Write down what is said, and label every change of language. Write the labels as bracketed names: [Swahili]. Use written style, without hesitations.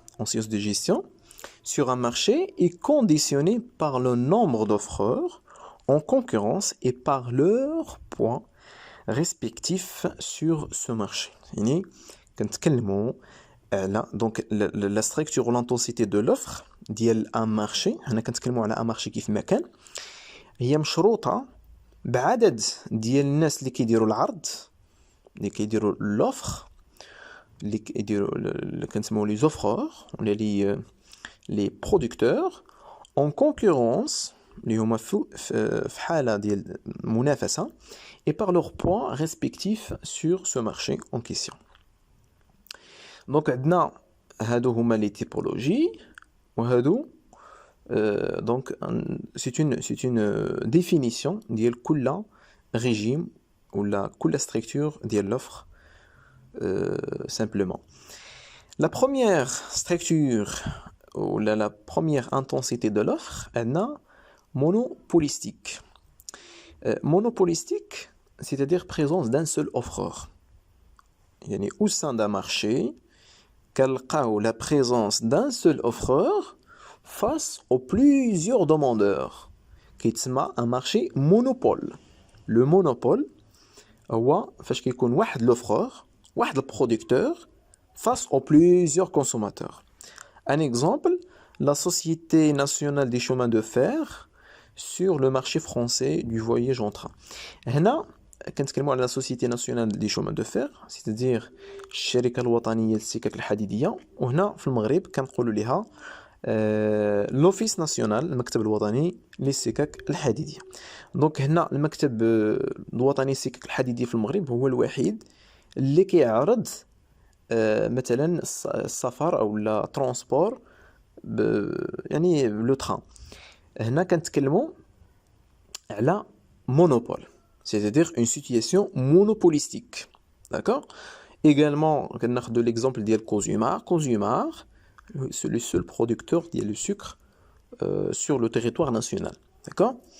[French] En sciences de gestion, sur un marché est conditionné par le nombre d'offreurs en concurrence et par leurs points respectifs sur ce marché. [Arabic] يعني كنتكلموا على [French] donc la structure ou l'intensité de l'offre ديال un marché. [Arabic] هنا كنتكلموا على [French] un marché [Arabic] كيف ما كان, هي مشروطة بعدد ديال الناس اللي كيديروا العرض, اللي كيديروا لوفر, اللي كيديروا اللي كنسميو لي زوفرور ولا لي برودكتور اون كونكورونس اللي هما في حاله ديال المنافسه, [French] et par leurs points respectifs sur ce marché en question. Donc [Arabic] عندنا هادو هما لي تيبولوجي وهادو [French] donc c'est une définition ديال كل régime ou كل structure ديال l'offre simplement. La première structure ou la première intensité de l'offre est monopolistique. Monopolistique, c'est-à-dire présence d'un seul offreur. يعني au sein d'un marché [Arabic] كنلقاو [French] la présence d'un seul offreur face aux plusieurs demandeurs, [Arabic] كيتسمى [French] un marché monopole. Le monopole [Arabic] هو فاش كيكون واحد [French] l'offreur, [Arabic] واحد البرودكتور [French] face aux plusieurs consommateurs. Un exemple, la Société nationale des chemins de fer sur le marché français du voyage en train. [Arabic] هنا كنتكلموا على la Société nationale des chemins de fer, c'est-à-dire الشركة الوطنية للسكك الحديدية, وهنا في المغرب كنقولوا لها لوفيس ناسيونال, المكتب الوطني للسكك الحديدية. دونك هنا المكتب الوطني للسكك الحديدية في المغرب هو الوحيد اللي كيعرض مثلا السفر او لا ترونسبور يعني لو تران. [French] هنا كنتكلموا على monopole, c'est-à-dire une situation monopolistique. D'accord? Également, [Arabic] كناخذوا [French] l'exemple ديال Cosumar. Cosumar, c'est le seul producteur de sucre sur le territoire national. D'accord?